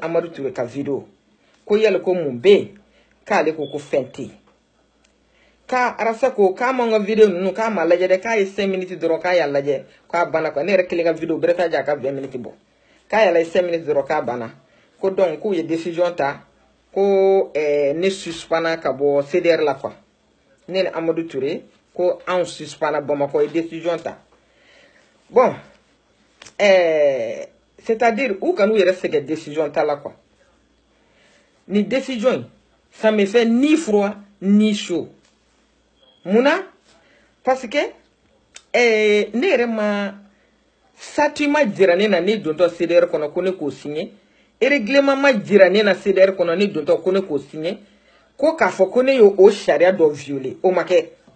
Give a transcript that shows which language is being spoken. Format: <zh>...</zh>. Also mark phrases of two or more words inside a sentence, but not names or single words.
<bm>Amadu Ture ka video ko yali ko mun bɛ yen k'ale ko fɛn tɛ yen k'a arasa ko k'a ma n ka video ninnu k'a ma lajɛ dɛ k'a ye 5 minutes dɔrɔn k'a y'a lajɛ k'a banna quoi ne yɛrɛ kelen ka video bɛrɛ t'a jɛ a ka 20 minutes bɔ k'a y'a lajɛ 5 minutes dɔrɔn k'a banna ko donc k'u ye décision ta ko ne suspendra ka bɔ CDR la quoi ne ni Amadu Ture ko anw suspendra Bamakɔ ye décision ta bon</bm> <fr>c'est-à-dire</fr> <bm>u kan'u yɛrɛ sɛgɛn décision ta la quoi ni décision</bm> <fr>ça me fait ni froid ni chaud</fr> <bm>munna</bm> <fr>parce que</fr> <bm>ne yɛrɛ ma statut ma jira ne na ne dontɔ CDR kɔnɔ ko ne k'o signer règlement ma jira ne na CDR kɔnɔ ne dontɔ ko ne k'o signer ko k'a fɔ ko ne ye o sariya dɔ violer o ma kɛ</bm>